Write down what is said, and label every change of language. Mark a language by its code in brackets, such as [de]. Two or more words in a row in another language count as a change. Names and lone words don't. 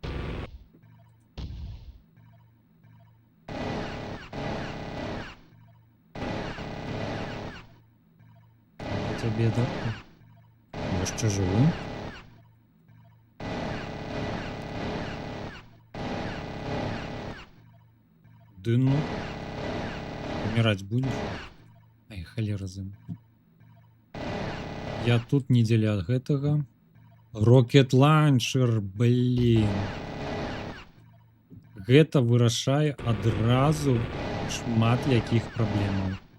[ru] Тебе да? [be] Яшчэ жывы? Ды ну, [ru] умирать будешь? [be] Ай, халера зым. Я тут не дзеля гэтага. [en] Rocket Launcher, [ru] блин. [be] Гэта вырашае адразу шмат якіх праблемаў.